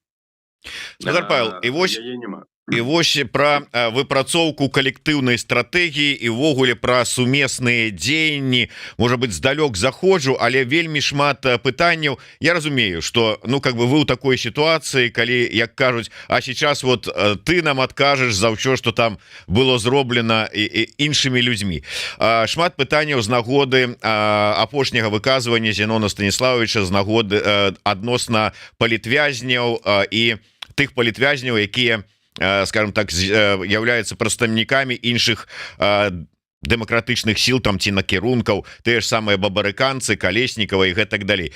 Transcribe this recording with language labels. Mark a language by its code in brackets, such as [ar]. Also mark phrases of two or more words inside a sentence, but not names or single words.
[be] Павел, і вось пра выпрацоўку калектыўнай стратэгіі і ўвогуле пра сумесныя дзеянні, можа быць, здалёк заходжу, але вельмі шмат пытанняў. Я разумею, што [ru] ну как бы [be] вы ў такой сітуацыі, калі, як кажуць, [ru] а сейчас вот [be] ты нам адкажаш за ўсё, што там было зроблена іншымі людзьмі. Шмат пытанняў з нагоды апошняга выказвання Зенона Станіславовича, з нагоды адносна палітвязняў і тых палітвязняў, якія, [ru] скажем так, являются [be] прадстаўнікамі іншых дэмакратычных сіл, там ці накірункаў, тыя ж самыя бабарыканцы, Калеснікава і гэтак далей.